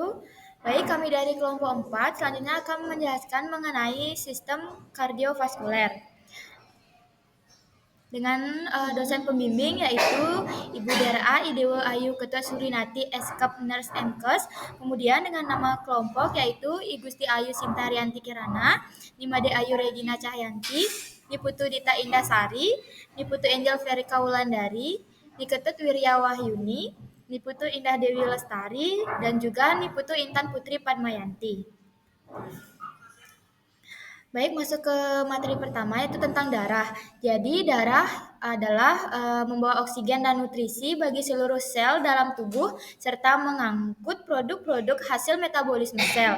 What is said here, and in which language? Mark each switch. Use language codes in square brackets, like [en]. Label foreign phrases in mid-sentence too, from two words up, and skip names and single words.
[id] Baik, kami dari kelompok 4 selanjutnya akan menjelaskan mengenai sistem kardiovaskuler. Dengan dosen pembimbing yaitu Ibu Dara Idewo Ayu Ketua Surinati Eskap Nurse Mkes. Kemudian dengan nama kelompok yaitu I Gusti Ayu Sintarianti Kirana, Nimade Ayu Regina Cahyanti, Niputu Dita Indasari, Niputu Angel Ferry Kaulandari, Niketut Wirya Wahyuni, Niputu Indah Dewi Lestari, dan juga Niputu Intan Putri Padmayanti. Baik, masuk ke materi pertama yaitu tentang darah. Jadi darah adalah membawa oksigen dan nutrisi bagi seluruh sel dalam tubuh serta mengangkut produk-produk hasil metabolisme sel.